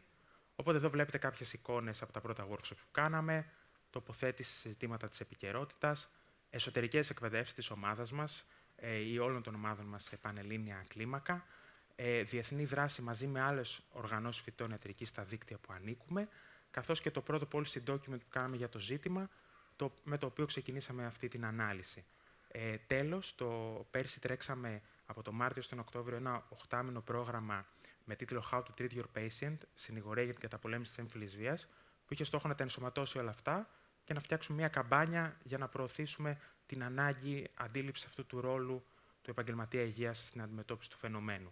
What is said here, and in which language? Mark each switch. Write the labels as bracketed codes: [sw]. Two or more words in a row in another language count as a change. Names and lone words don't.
[el] Οπότε εδώ βλέπετε κάποιες εικόνες από τα πρώτα workshops που κάναμε, τοποθέτηση σε ζητήματα της επικαιρότητας, εσωτερικές εκπαιδεύσεις της ομάδας μας ή όλων των ομάδων μας σε πανελλήνια κλίμακα, διεθνή δράση μαζί με άλλες οργανώσεις φοιτών ιατρικής στα δίκτυα που ανήκουμε, καθώς και το πρώτο [en] policy document [el] που κάναμε για το ζήτημα, με το οποίο ξεκινήσαμε αυτή την ανάλυση. Τέλος, πέρσι τρέξαμε από το Μάρτιο στον Οκτώβριο ένα 8μηνο πρόγραμμα με τίτλο How to Treat Your Patient, συνηγορία για την καταπολέμηση της έμφυλης βίας, που είχε στόχο να τα ενσωματώσει όλα αυτά και να φτιάξουμε μια καμπάνια για να προωθήσουμε την ανάγκη αντίληψης αυτού του ρόλου του επαγγελματία υγείας στην αντιμετώπιση του φαινομένου.